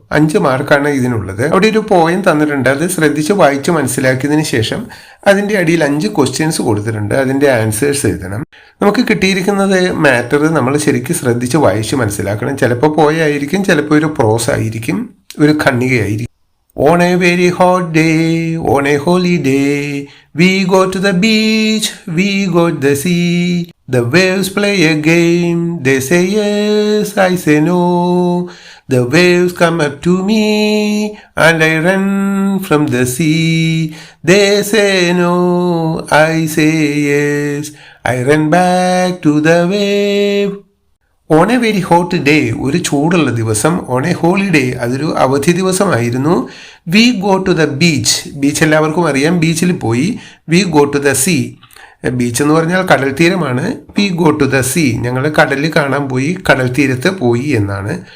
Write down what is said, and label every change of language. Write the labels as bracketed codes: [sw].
[ml] 5 മാർക്കാണ് ഇതിനുള്ളത്. അവിടെ ഒരു പോയം തന്നിട്ടുണ്ട്, അത് ശ്രദ്ധിച്ച് വായിച്ച് മനസ്സിലാക്കിയതിന് ശേഷം അതിൻ്റെ അടിയിൽ 5 ക്വസ്റ്റ്യൻസ് കൊടുത്തിട്ടുണ്ട്, അതിൻ്റെ ആൻസേഴ്സ് എഴുതണം. നമുക്ക് കിട്ടിയിരിക്കുന്നത് മാറ്റർ നമ്മൾ ശരിക്കും ശ്രദ്ധിച്ച് വായിച്ച് മനസ്സിലാക്കണം. ചിലപ്പോൾ പോയായിരിക്കും, ചിലപ്പോൾ ഒരു പ്രോസ് ആയിരിക്കും, ഒരു ഖണ്ഡികയായിരിക്കും. [en] On a very hot day, on a holiday, we go to the beach, we go to the sea. The waves play a game, they say yes, I say no. The waves come up to me, and I run from the sea. They say no, I say yes, I run back to the wave. On a very hot day, [ml] ഒരു ചൂടുള്ള ദിവസം. [en] on a holiday, [ml] അതൊരു അവധി ദിവസമായിരുന്നു. [en] we go to the beach, [ml] beach എല്ലാവർക്കും അറിയാം, ബീച്ചിൽ പോയി. [en] we go to the sea, [ml] beach എന്ന് പറഞ്ഞാൽ കടൽ തീരമാണ്. [en] we go to the sea, [ml] ഞങ്ങൾ കടലിൽ കാണാൻ പോയി, കടൽ തീരത്ത് പോയി എന്നാണ്.